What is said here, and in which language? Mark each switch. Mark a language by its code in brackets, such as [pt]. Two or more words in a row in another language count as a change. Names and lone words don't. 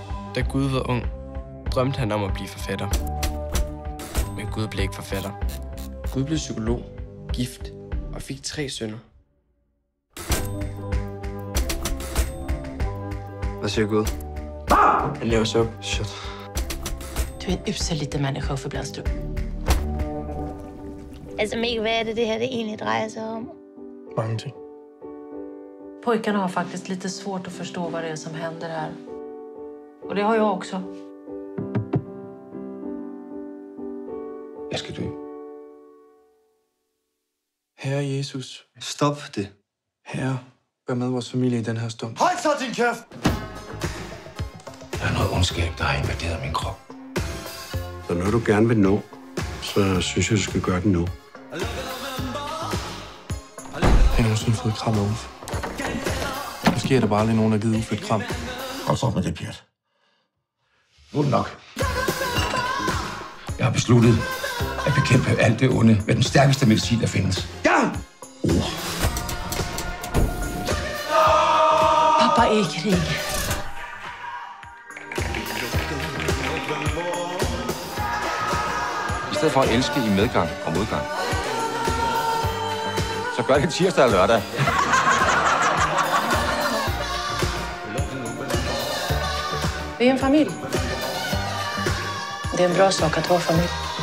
[da] Da Gud var ung, drømte han om at blive forfatter. Men Gud blev ikke forfatter. Gud blev psykolog, gift og fik 3 sønner. [sv] Vad säger Gud? [da] Han laver sig op. Shit. [sv] Du är en usel liten människa, Uffe Blandstrup. [da] Altså, Mikkel, hvad er det her det egentlig drejer sig om? Mange ting. [sv] Pojkarna har faktiskt lite svårt att förstå vad det är som händer här. Och det har jag också. [da] Jeg skal dø. Herre Jesus, Stop det. Herre, vær med vores familie i den her stund. Hold så din kæft! Der er noget ondskab, der har invaderet min krop. Så når du gerne vil nå, så synes jeg, du skal gøre det nu. Har I nogensinde fået et kram af Uffe? Måske er der bare aldrig nogen, der har givet Uffe et kram. Hold så op med det, Pjert. Nu er det nok. Jeg har besluttet at bekæmpe alt det onde med den stærkeste medicin, der findes. Ja! [sv] Pappa är i krig. [da] I stedet for at elske i medgang og modgang, så gør det tirsdag og lørdag. [sv] Vi är en familj. Det är en bra sak att vara familj.